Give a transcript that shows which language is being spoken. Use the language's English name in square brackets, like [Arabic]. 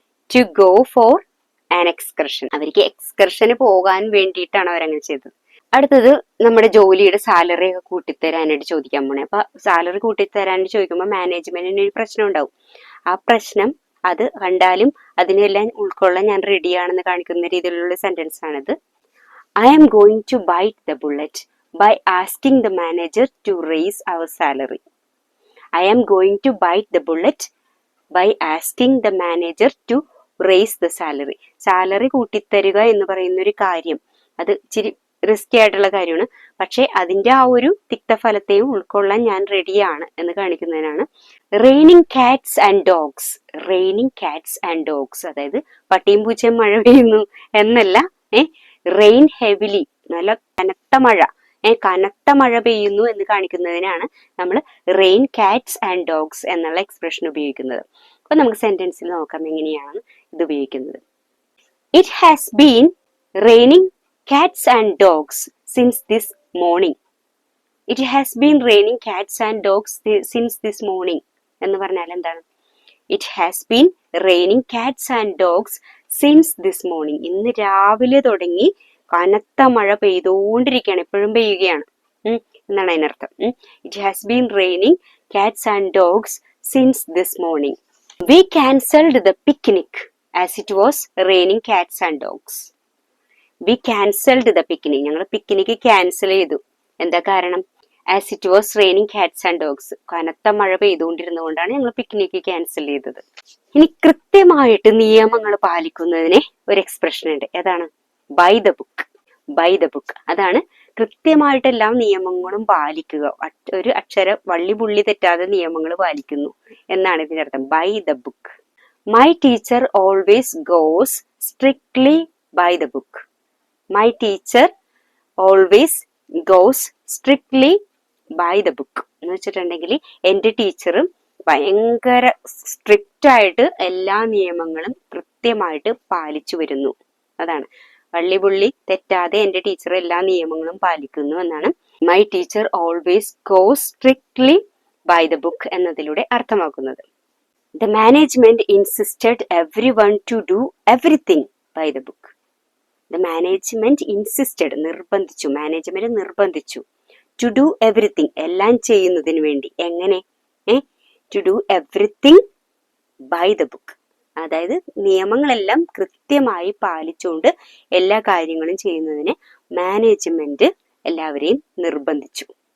[English] To go for an excursion. [Malayalam] അവർക്ക് എക്സ്കർഷന് പോകാൻ വേണ്ടിയിട്ടാണ് അവരങ്ങനെ ചെയ്തത്. അടുത്തത് നമ്മുടെ ജോലിയുടെ സാലറി ഒക്കെ കൂട്ടിത്തരാനായിട്ട് ചോദിക്കാൻ പോണേ. അപ്പൊ സാലറി കൂട്ടിത്തരാനായിട്ട് ചോദിക്കുമ്പോൾ മാനേജ്മെന്റിന് ഒരു പ്രശ്നം ഉണ്ടാവും. ആ പ്രശ്നം അത് കണ്ടാലും അതിനെല്ലാം ഉൾക്കൊള്ളാൻ ഞാൻ റെഡിയാണെന്ന് കാണിക്കുന്ന രീതിയിലുള്ള സെന്റൻസ് ആണിത്. [English] I am going to bite the bullet by asking the manager to raise our salary. I am going to bite the bullet by asking the manager to raise the salary. [Malayalam] Salary കൂട്ടിത്തരിക എന്ന് പറയുന്ന ഒരു കാര്യം അത് ഇച്ചിരി risky ആയിട്ടുള്ള കാര്യമാണ്. പക്ഷെ അതിന്റെ ആ ഒരു തിക്തഫലത്തെയും ഉൾക്കൊള്ളാൻ ഞാൻ റെഡിയാണ് എന്ന് കാണിക്കുന്നതിനാണ് [English] Raining cats and dogs. Raining cats and dogs [Malayalam] അതായത് പട്ടിയും പൂച്ചയും മഴ പെയ്യുന്നു എന്നല്ല, റെയിൻ ഹെവിലി, നല്ല കനത്ത മഴ, കനത്ത മഴ പെയ്യുന്നു എന്ന് കാണിക്കുന്നതിനാണ് നമ്മൾ റെയിൻ കാറ്റ്സ് ആൻഡ് ഡോഗ്സ് എന്നുള്ള എക്സ്പ്രഷൻ ഉപയോഗിക്കുന്നത്. അപ്പൊ നമുക്ക് സെന്റൻസിൽ നോക്കാം എങ്ങനെയാണ് ഇത് ഉപയോഗിക്കുന്നത്. [English] It has been raining cats and dogs since this morning. It has been raining cats and dogs since this morning [Malayalam] എന്ന് പറഞ്ഞാൽ എന്താണ്? [English] It has been raining cats and dogs since this morning. [Malayalam] ഇന്ന് രാവിലെ തുടങ്ങി കനത്ത മഴ പെയ്തുകൊണ്ടിരിക്കുകയാണ്, എപ്പോഴും പെയ്യുകയാണ് എന്നാണ് അതിനർത്ഥം. [English] It has been raining cats and dogs since this morning. We cancelled the picnic as it was raining cats and dogs. We cancelled the picnic. [Malayalam] ഞങ്ങൾ picnic cancel ചെയ്തു. എന്താ കാരണം? [English] As it was raining cats and dogs. [Malayalam] കനത്ത മഴ പെയ്തുകൊണ്ടിരുന്നതുകൊണ്ടാണ് ഞങ്ങൾ picnic cancel ചെയ്തത്. ഇനി കൃത്യമായിട്ട് നിയമങ്ങൾ പാലിക്കുന്നതിന് ഒരു എക്സ്പ്രഷൻ ഉണ്ട്. ഏതാണ്? [English] By the book. [Malayalam] By the book അതാണ് കൃത്യമായിട്ട് എല്ലാ നിയമങ്ങളും പാലിക്കുക. ഒരു അക്ഷര വള്ളി പുള്ളി തെറ്റാതെ നിയമങ്ങൾ പാലിക്കുന്നു എന്നാണ് ഇതിന്റെ അർത്ഥം. By the book. [English] My teacher always goes strictly by the book. My teacher always goes strictly by the book. [Malayalam] എന്ന് വെച്ചിട്ടുണ്ടെങ്കിൽ എൻ്റെ ടീച്ചറും ഭയങ്കര സ്ട്രിക്റ്റ് ആയിട്ട് എല്ലാ നിയമങ്ങളും കൃത്യമായിട്ട് പാലിച്ചു വരുന്നു. അതാണ് വള്ളിപുള്ളി തെറ്റാതെ എൻ്റെ ടീച്ചർ എല്ലാ നിയമങ്ങളും പാലിക്കുന്നു എന്നാണ് [English] my teacher always goes strictly by the book [Malayalam] എന്നതിലൂടെ അർത്ഥമാക്കുന്നത്. [English] The management insisted everyone to do everything by the book. The management insisted, [Malayalam] നിർബന്ധിച്ചു, മാനേജ്മെന്റ് നിർബന്ധിച്ചു, [English] to do everything, [Malayalam] എല്ലാം ചെയ്യുന്നതിന് വേണ്ടി. എങ്ങനെ? [English] To do everything by the book. [Malayalam] അതായത് നിയമങ്ങളെല്ലാം കൃത്യമായി പാലിച്ചുകൊണ്ട് എല്ലാ കാര്യങ്ങളും ചെയ്യുന്നതിന് മാനേജ്മെന്റ് എല്ലാവരെയും നിർബന്ധിച്ചു.